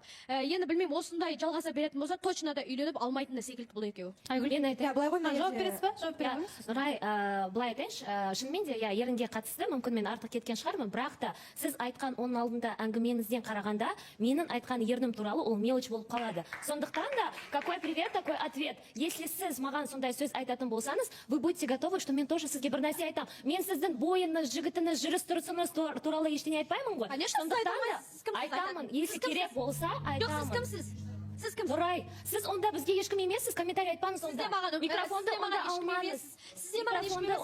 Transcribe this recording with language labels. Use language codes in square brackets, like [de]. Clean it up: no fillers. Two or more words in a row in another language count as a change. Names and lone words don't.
[kk] Енді білмеймін, осындай жалғаса беретін болса, точно да үйленіп алмайтын да секілді бұл екеуі. Мен айтайын. Былай ғой, Жауап бересіз ба? Жауап бере қойыңыз. Нұрай, былай айтайыншы, шынымен де ерінге қатысты, мүмкін мен артық кеткен шығармын, бірақ та сіз айтқан оның алдында әңгімеңізден қарағанда, менің айтқан ернім туралы ол мелочь болып қалады. Сондықтан да, [ru] какой привет, такой ответ. Если [kk] сіз маған сондай сөз айтатын болсаңыз, [ru] вы будете готовы, что [kk] мен тоже сізге бір нәрсе айтамын. Мен сіздің бойыңыз, жігітіңіз, жүріс-тұрысыңыз туралы ештеңе айтпаймын ғой. Конечно, сіз айтамын. Айтамын. Если керек болса, Жоқ, сіз айтамын. кімсіз? Сіз кімсіз? Нұрай, сіз онда бізге ешкім емессіз, комментарий айтпаңыз онда. Микрофонды онда алмаңыз. Сізде маған ешкім емес.